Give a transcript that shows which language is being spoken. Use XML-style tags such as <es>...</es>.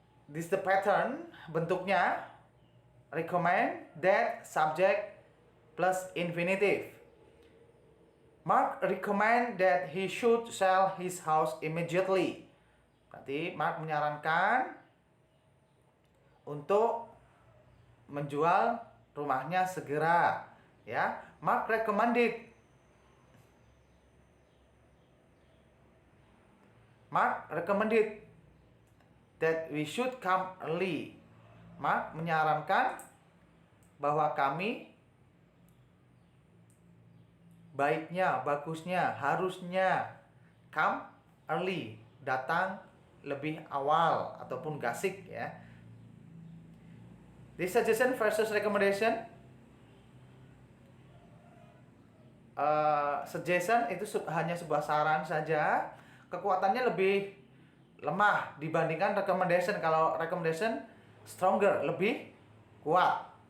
<en>This the pattern,</en> <id>bentuknya.</id> <en>recommend that subject plus infinitive. Mark recommend that he should sell his house immediately.</en> <id>Berarti Mark menyarankan untuk menjual rumahnya segera, ya.</id> <en>Mark recommended. Mark recommended that we should come early.</en> <id>Mark menyarankan bahwa kami baiknya, bagusnya, harusnya</id> <en>come early,</en> <id>datang lebih awal ataupun gasik, ya.</id> <en>This suggestion versus recommendation.</en> <id>Suggestion itu hanya sebuah saran saja, kekuatannya lebih lemah dibandingkan recommendation. Kalau recommendation stronger, lebih kuat.</id>